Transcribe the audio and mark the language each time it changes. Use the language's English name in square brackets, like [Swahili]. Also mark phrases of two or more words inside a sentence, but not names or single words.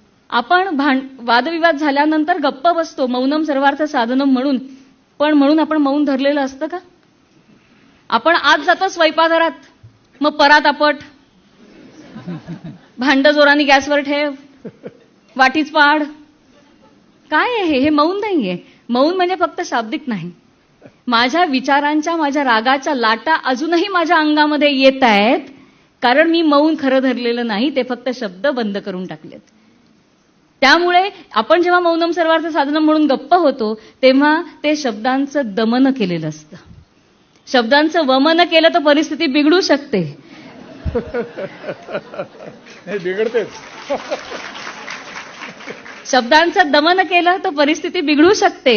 [Marathi] आपण वादविवाद झाल्यानंतर गप्प बसतो, [Sanskrit] मौनम सर्वार्थ साधनम म्हणून. [Marathi] पण म्हणून आपण मौन धरलेलं असतं का? आपण आज जातो स्वयंपाकघरात, मग परात आपट, भांड जोराने गॅसवर ठेव, वाटीच पाड. काय आहे हे? मौन नाहीये. मौन म्हणजे फक्त शाब्दिक नाही. माझ्या विचारांच्या, माझ्या रागाच्या लाटा अजूनही माझ्या अंगामध्ये येत आहेत, कारण मी मौन खरं धरलेलं नाही, ते फक्त शब्द बंद करून टाकलेत. त्यामुळे आपण जेव्हा [Sanskrit] मौनम सर्वार्थ साधनम [Marathi] म्हणून गप्प होतो, तेव्हा ते शब्दांचं दमन केलेलं असतं. शब्दांचं वमन केलं तर परिस्थिती बिघडू शकते. बिघडतेच. शब्दांचं दमन केलं तर परिस्थिती बिघडू शकते.